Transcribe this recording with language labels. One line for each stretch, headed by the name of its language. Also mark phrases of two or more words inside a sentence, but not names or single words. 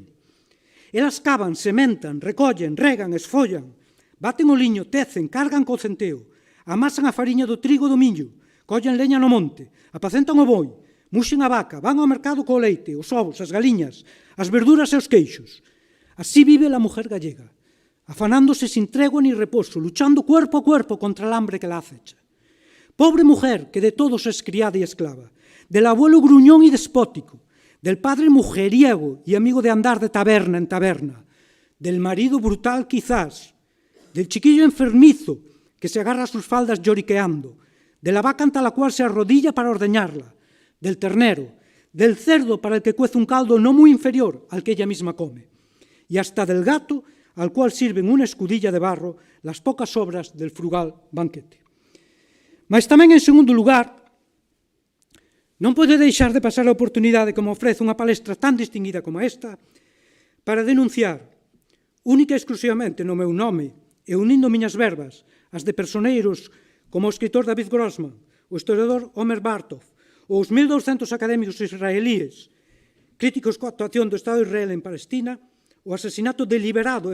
Galician: Elas cavan, sementan, recollen, regan, esfollan, baten o liño, tecen, cargan co centeo, amasan a fariña do trigo do millo, collen leña no monte, apacentan o boi, muxen a vaca, van ao mercado co leite, os ovos, as galiñas, as verduras e os queixos.
Spanish: Así vive a mujer gallega, afanándose sin tregua ni reposo, luchando cuerpo a cuerpo contra el hambre que la acecha. Pobre mujer que de todos es criada y esclava, del abuelo gruñón y despótico, del padre mujeriego y amigo de andar de taberna en taberna, del marido brutal quizás, del chiquillo enfermizo que se agarra a sus faldas lloriqueando, de la vaca ante la cual se arrodilla para ordeñarla, del ternero, del cerdo para el que cuece un caldo no muy inferior al que ella misma come, y hasta del gato al cual sirven una escudilla de barro las pocas sobras del frugal banquete.
Galician: Mas tamén, en segundo lugar, non pode deixar de pasar a oportunidade que me ofrece unha palestra tan distinguida como esta para denunciar, única e exclusivamente no meu nome e unindo miñas verbas as de personeiros como o escritor David Grossman, o historiador Omer Bartov, ou os 1.200 académicos israelíes críticos coa actuación do Estado de Israel en Palestina, o asesinato deliberado e